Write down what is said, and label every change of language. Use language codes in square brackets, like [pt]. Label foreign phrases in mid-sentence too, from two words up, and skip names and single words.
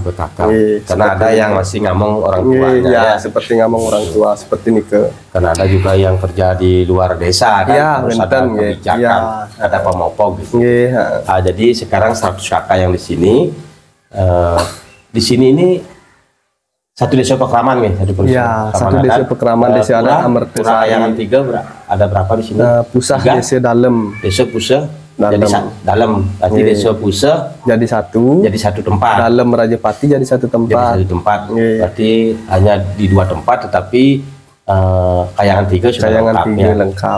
[id] Karena ada yang masih ngamong orang tuanya. Ya, seperti ngamong orang tua seperti ini ke. Karena ada juga yang kerja di luar desa kan, harus ada kebijakan, ada pemopog gitu. Jadi sekarang 100 kakak yang di sini, ini satu desa Pekraman nih, satu desa Pekraman, desa adat Amertasari. Yang tiga ada berapa di sini? Pusah desa dalam. Desa Pusah. Dalam berarti Desa Pusah jadi satu tempat. Dalam Rajapati jadi satu tempat. Berarti hanya di dua tempat, tetapi Kayangan Tiga sudah lengkap.